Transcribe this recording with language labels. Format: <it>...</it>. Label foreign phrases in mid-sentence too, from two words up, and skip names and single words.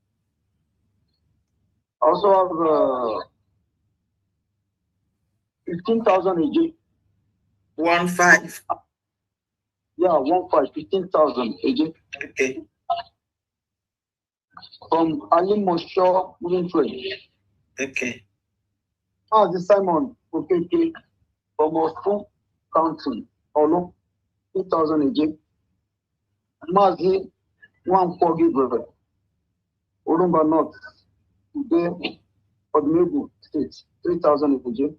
<en>Also have 15,000 again. 15. Yeah, 15,000 again. Okay. From Ali Mosho Trade. Okay. Mazi Simon Okeke from Osun Council. Olo, 2,000 again. Mazi Nwankwo Gabriel, Orumba North, today Odumegwu State, 3,000 again.</en>